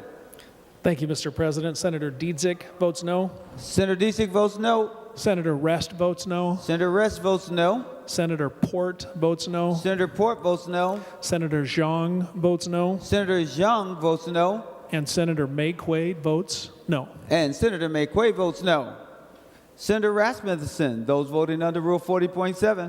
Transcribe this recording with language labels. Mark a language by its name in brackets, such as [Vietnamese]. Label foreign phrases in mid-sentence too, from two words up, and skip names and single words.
[English] Thank you, Mr. President. Senator Dietzick votes no. Senator Dietzick votes no. Senator Rest votes no. Senator Rest votes no. Senator Port votes no. Senator Port votes no. Senator Zhang votes no. Senator Zhang votes no. And Senator McEwen votes no. And Senator McEwen votes no. Senator Rasmussen, those voting under Rule 40.7.